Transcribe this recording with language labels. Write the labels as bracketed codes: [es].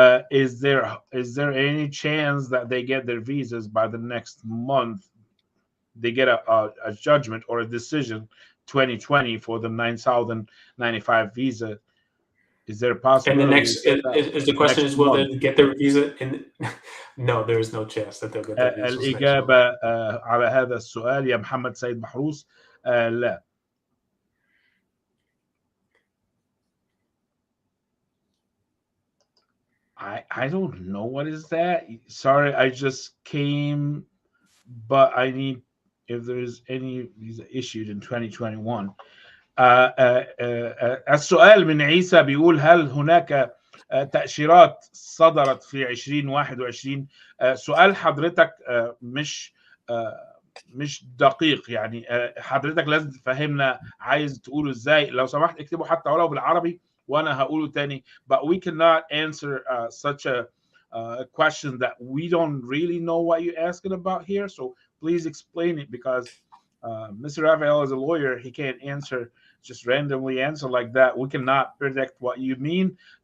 [en] Is there any chance that they get their visas by the next month? They get a judgment or a decision 2020 for the 9,095 visa. Is there a possibility? And the next is the question is, will they get their visa? No, there is no chance that they'll get their visas. [ar] الإجابة على هذا السؤال يا محمد سيد محروس لا. [en] I don't know what is that. Sorry, I just came, but I need if there's any visa issued in 2021. [ar] السؤال من عيسى بيقول هل هناك تأشيرات صدرت في 2021؟ سؤال حضرتك مش دقيق، يعني حضرتك لازم تفهمنا عايز تقوله ازاي. لو سمحت اكتبه حتى ولو بالعربي وانا هقوله تاني. [en] But we cannot answer such a question that we don't really know what you're asking about here. So please explain it, because Mr. Rafائel is a lawyer. He can't just randomly answer like that. We cannot predict what you mean.